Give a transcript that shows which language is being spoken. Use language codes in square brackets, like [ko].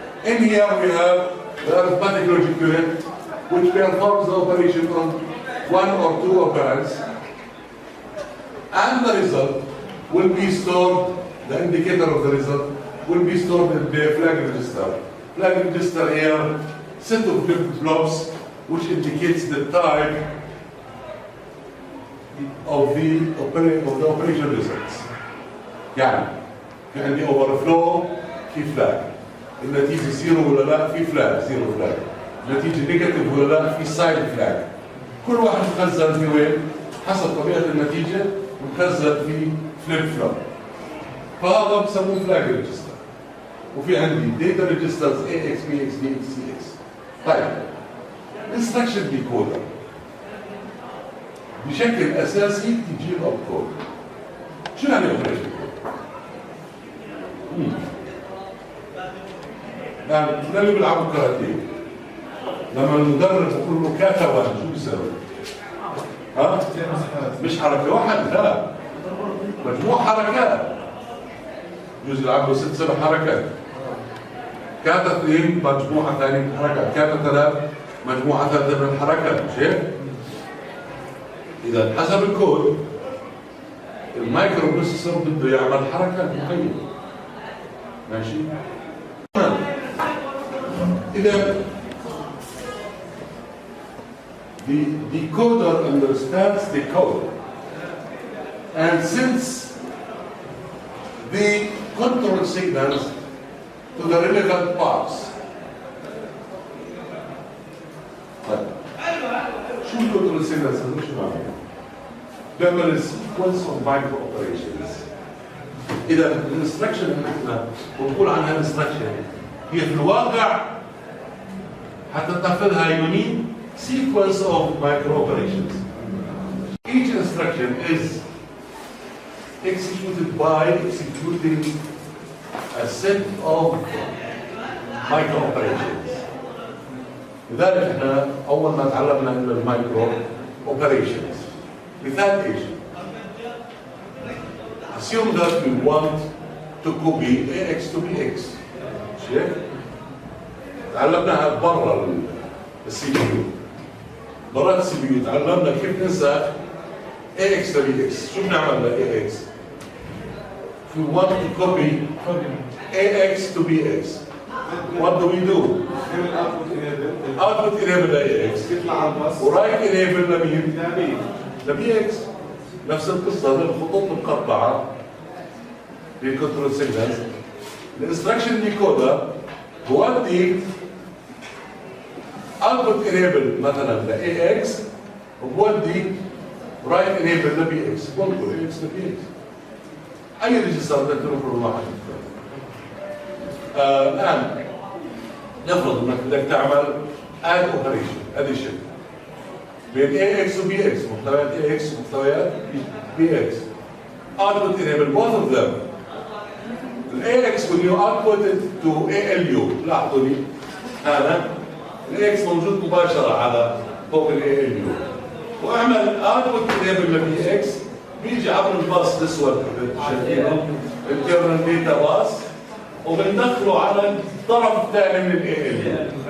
[en] In here we have the arithmetic logic unit which performs the operation on one or two operands, and the result will be stored, the indicator of the result will be stored in the flag register. Flag register here, set of flip-flops which indicates the type of the operation results. [ar] يعني في عندي overflow في flag. النتيجة زيرو ولا لا في flag زيرو flag. النتيجة نيجاتيف ولا لا في side flag. كل واحد مخزن في وين؟ حسب طبيعة النتيجة مخزن في فليب فلوب. فهذا بسموه فلاج ريجستر. وفي عندي داتا ريجسترز AX BX BX CX. طيب انستراكشن ديكودر بشكل اساسي تجيب اب كود. شو يعني اوبريشن كود؟ يعني اللي بيلعبوا كاراتيه لما المدرب بيقول له كاتا واحد شو بيسوي؟ ها؟ مش حركه واحده لا مجموع حركات. يجوز يلعبوا 6 7 حركات. كاتا 2 مجموعه ثانيه من الحركات، كاتا 3 مجموعه ثالثه من الحركات، مش هيك؟ إذا حسب الكود المايكرو بروسيسور بده يعمل حركات معينة. ماشي؟ إذا [en] the decoder understands the code, and since the control signals to the relevant parts. [ar] طيب شو الكنترول سيجنالز هذول شو معناها؟ بيعمل [en] sequence of micro operations. [ar] إذا الانستراكشن اللي احنا بنقول عنها انستراكشن هي في الواقع حتى تنفذها يوني [en] sequence of micro operations. Each instruction is executed by executing a set of micro operations. [ar] لذلك احنا اول ما تعلمنا من المايكرو اوبريشنز مثال ايش؟ [en] assume that we want to copy AX to BX. [ar] شايف؟ تعلمناها برا السي بي يو. برا السي بي يو تعلمنا كيف ننسخ AX to BX. شو بنعمل ل AX؟ [en] we want to copy AX to BX. What do we do? output enable AX [ar] ورايت [en] enable [ar] لمين؟ لBX. نفس القصة للخطوط المقطعة للكنترول سيجنالز. الانستراكشن ديكودر بودي output enable مثلا لAX وبودي رايت enable لBX. بنقل AX لBX. أي ريجستر بدك تنقله واحد. الآن نفرض انك بدك تعمل add operation addition بين AX و BX محتويات AX ومحتويات BX. [en] output enable both of them. AX when you output it to ALU [ar] لاحظوا لي هذا AX موجود مباشرة على فوق ALU واعمل output enable لBX بيجي عبر الباص الاسود شايفينه internal data باص وبندخله على الطرف الثاني من ALU.